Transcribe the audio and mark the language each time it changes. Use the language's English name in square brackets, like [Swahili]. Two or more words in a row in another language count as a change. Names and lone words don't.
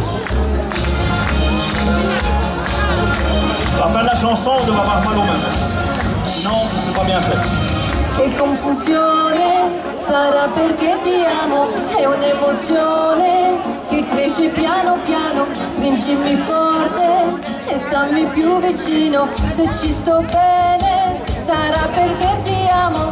[French] À la fin de la chanson, on doit avoir mal aux mains. Sinon, c'est pas bien fait. [Italian] Che confusione, sarà perché ti amo, è un'emozione che cresce piano piano, stringimi forte e stammi più vicino, se ci sto bene, sarà perché ti amo.